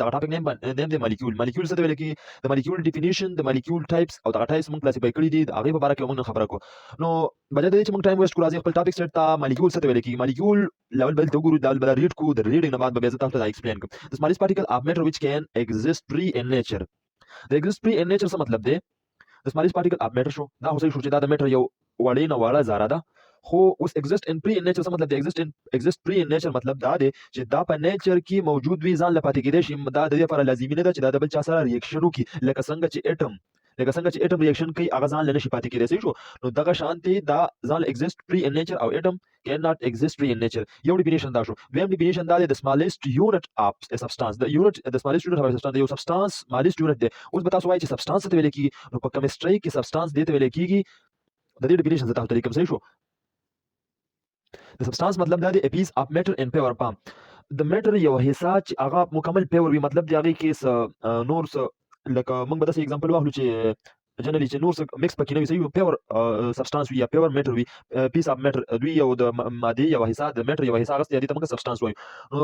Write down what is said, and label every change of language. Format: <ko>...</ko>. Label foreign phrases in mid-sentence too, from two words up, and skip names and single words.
<ps>دغه ټاپک نیم دی مالیکول. مالیکول څه ته ویل کیږي؟ د مالیکول ډیفینیشن، د مالیکول ټایپس او دغه ټایپس موږ کلاسیفای کړي دي. د هغې په باره کې موږ نن خبره کوو. نو بجای د دې چې موږ</ps> <en>time waste</en> <ps>کړو، راځئ خپل ټاپک سټ ته. مالیکول څه ته ویل کیږي؟ مالیکول لاول بل ته وګورو، دا بل ریډ کوو. د ریډینګ نه بعد به بیا زه تاسو ته ایکسپلین کوم.</ps> <en>د smallest particle of matter which can exist free in nature. د exist free in nature</en> <ps>څه مطلب دی؟ د</ps> <en>smallest particle of matter</en> <ps>شو، دا خو صحیح شو چې دا د میټر یو وړې نه وړه ذره ده. خو اوس</ps> <en>exist in free in nature</en> <ps>څه مطلب دی؟</ps> <en>exist free in nature</en> <ps>مطلب دا دی چې دا په نیچر کې موجود وي، ځان له پاتې کېدی شي. دا د دې لپاره لازمي نه ده چې دا د بل چا سره ریاکشن وکړي، لکه څنګه چې اټم ریاکشن کوي، هغه ځان له نشي پاتې کېدی. صحیح شو؟ نو دغه شانتي دا ځان له</ps> <en>exist free in nature</en> <ps>او اټم</ps> <en>can not exist free in nature.</en> <ps>یو ډیفینیشن دا شو. دویم ډیفینیشن دا دی د</ps> <en>smallest unit of a substance.</en> <ps>د</ps> <en>smallest unit of a substance،</en> <ps>یو سبستانس</ps> <en>smallest unit</en> <ps>دی. اوس به تاسو وایئ چې سبستانس څه ته ویل کېږي؟ نو په کیمستري کې سبستانس دې ته ویل کېږي. د دې ډیفینیشن زه تاسو ته لیکم. صحیح شو؟ د سبستانس مطلب دا دی</ps> <en>a piece of matter in pure form.</en> <ps>د میټر یو حصہ چې هغه مکمل پیور وي، مطلب دی هغې کې نور څه، لکه موږ به داسې اګزامپل واخلو چې جنرالي چې نور څه مکس پکې نه وي. صحیح،</ps> <en>pure substance</en> <ps>وي یا</ps> <en>pure matter</en> <ps>وي،</ps> <en>piece of matter.</en> <ps>دوی یو د مادې یو حصہ، د میټر یو حصہ اخیستې، دې ته موږ سبستانس وایو.</ps>